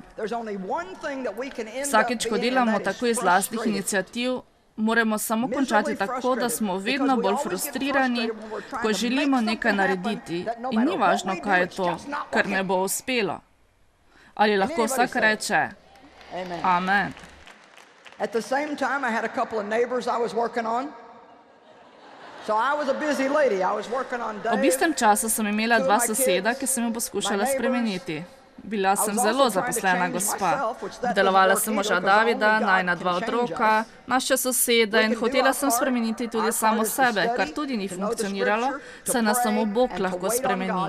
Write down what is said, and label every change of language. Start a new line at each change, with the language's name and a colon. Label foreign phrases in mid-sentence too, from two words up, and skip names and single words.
Slovenian: Vsakeč, ko delamo tako iz lastnih iniciativ, moramo samo končati tako, da smo vedno bolj frustrirani, ko želimo nekaj narediti. In ni važno, kaj je to, ker ne bo uspelo. Ali lahko vsak reče, amen.
English: At the same time, I had a couple of neighbors I was working on. So I was a busy lady. I was working on Dave.
Slovenian: Ob istem času sem imela 2 soseda, ki sem jo poskušala spremeniti. Bila sem zelo zaposlena gospa. Obdelovala sem moža Davida, najna 2 otroka, naše sosede in hotela sem spremeniti tudi samo sebe, kar tudi ni funkcioniralo, saj nas samo Bog lahko spremeni.